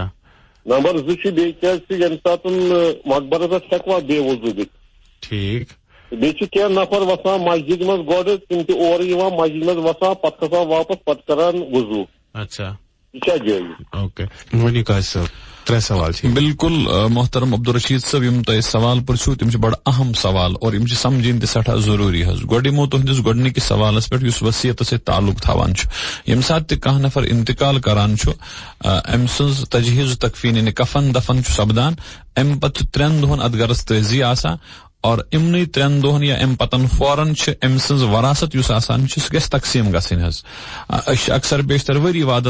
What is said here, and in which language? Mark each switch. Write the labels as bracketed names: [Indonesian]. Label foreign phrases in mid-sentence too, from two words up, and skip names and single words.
[Kashmiri] نمبر زٕ چھُ بیٚیہِ کیازِ یم سات مقبرس پٮ۪ٹھ ہیٚکوا بے وضوٗ دِتھ ٹھیک بیٚیہِ چھِ کینٛہہ نفر وسان مسجد منٛز گۄڈٕ تِم تہِ اورٕ یِوان مسجد منٛز وسان پتہٕ کھسان واپس پتہٕ کران وضوٗ اچھا یہ کیا جٲیز اوکے ونی قاضی صاحب ترے سوال بالکل محترم عبدالرشید صاحب یم تہ سوال پرسو تم بڑا اہم سوال اور یم سمجھن تہ سٹھا ضروری حض گوڈمو تہندس گوڈنکس سوالس پہ [Urdu] اس وصیت سے تعلق [Kashmiri] تھاوان یم سات تہ کانٛہہ نفر انتقال کران ام سز تجہیز تکفین یعنی کفن دفن سپدان ام پتہ 3 دۄہن ات گرس تٲزی آسان اور امنی 3 دۄہن یا ام پتن فوراً ام سز وراثت یس آسان سہ گژھِ تقسیم گژھن حض اکثر بیشتر ؤری وادن